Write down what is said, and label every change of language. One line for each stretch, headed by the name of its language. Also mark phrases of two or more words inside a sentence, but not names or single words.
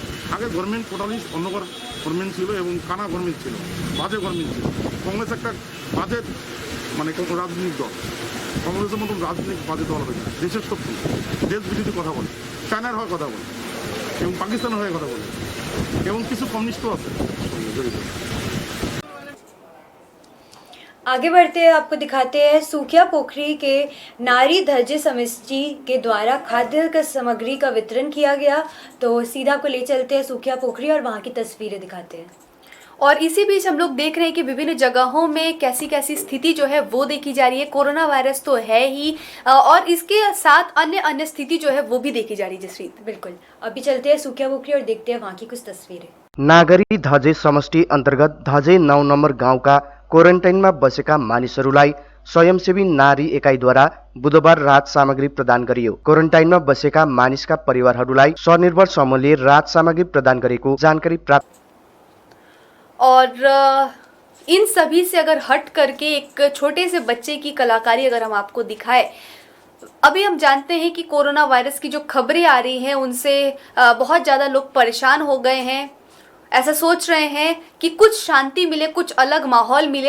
Bangla: আগে গভর্নমেন্ট টোটালি অন্যকর গভর্নমেন্ট ছিল এবং কানা গভর্নমেন্ট ছিল, বাজে গভর্নমেন্ট ছিল। কংগ্রেস একটা বাজে মানে রাজনৈতিক দল, কংগ্রেসের মতন রাজনৈতিক বাজে দল হয়ে যায়, দেশের শত্রু, দেশ বিরোধী কথা বলে, চায়নার হয়ে কথা বলে এবং পাকিস্তানের হয়ে কথা বলে এবং কিছু কমিউনিস্টও আছে জড়িত।
Hindi: आगे बढ़ते हैं, आपको दिखाते हैं सूखिया पोखरी के नारी धैर्य समिति के द्वारा खाद्य सामग्री का वितरण किया गया। तो सीधा आपको ले चलते हैं सूखिया पोखरी और वहाँ की तस्वीरें दिखाते हैं। और इसी बीच हम लोग देख रहे हैं कि विभिन्न जगहों में कैसी कैसी स्थिति जो है वो देखी जा रही है। कोरोना वायरस तो है ही और इसके साथ अन्य अन्य स्थिति जो है वो भी देखी जा रही है। जसप्रीत, बिल्कुल, अभी चलते हैं सूखिया पोखरी और देखते हैं वहाँ की कुछ तस्वीरें।
Nepali: नागरी धजे समष्टि अन्तर्गत धजे 9 नम्बर गाउँका क्वारेन्टाइनमा बसेका मानिसहरूलाई स्वयंसेवी नारी एकाइद्वारा बुधबार राहत सामग्री प्रदान गरियो। क्वारेन्टाइनमा बसेका मानिसका परिवारहरूलाई स्वनिर्भर समूहले राहत सामग्री प्रदान गरेको जानकारी प्राप्त।
Hindi: और इन सभी से अगर हट करके एक छोटे से बच्चे की कलाकारी अगर हम आपको दिखाए, अभी हम जानते हैं कि कोरोना वायरस की जो खबरें आ रही हैं उनसे बहुत ज़्यादा लोग परेशान हो गए हैं। ऐसा सोच रहे हैं कि कुछ शांति मिले, कुछ अलग माहौल मिले।